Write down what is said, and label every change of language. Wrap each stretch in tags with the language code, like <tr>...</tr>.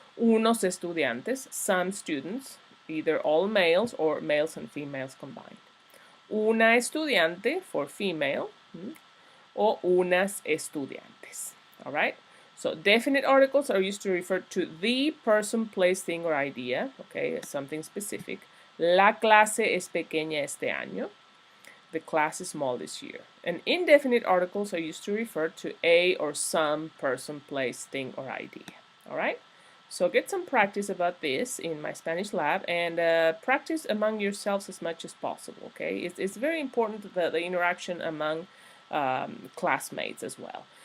<es>Unos estudiantes,</es> <en>some students, either all males or males and females combined.</en> <es>Una estudiante</es> <en>for female,</en> <es>o unas estudiantes,</es> <en>all right? So definite articles are used to refer to the person, place, thing, or idea, okay, something specific.</en> <es>La clase es pequeña este año.</es> <en>The class is small this year. And indefinite articles are used to refer to a or some person, place, thing, or idea, all right? So get some practice about this in my Spanish lab, and practice among yourselves as much as possible, okay? It's very important that the interaction among classmates as well.</en>